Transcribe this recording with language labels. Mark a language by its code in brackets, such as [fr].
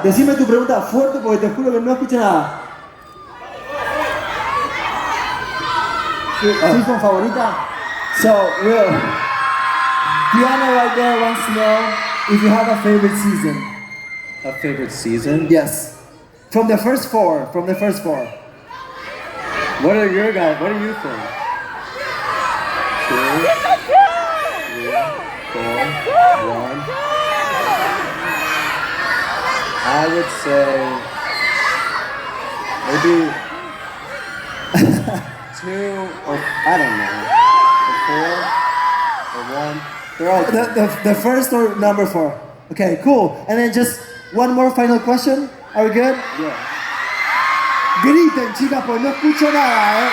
[es] Decime tu pregunta fuerte porque te juro que no escucho nada. ¿Season favorita? [en] So, Will, Diana right there wants to know if you have a favorite season. A favorite season? Yes. From the first 4. What are your guys? What do you think? 2, 3, 4, 1. I would say maybe 2 or I don't know, 4 or 1. They're all the first or number 4. Okay, cool. And then just one more final question. Are we good? Yeah. [es] Griten, chicas, pues no escucho nada, ¿eh?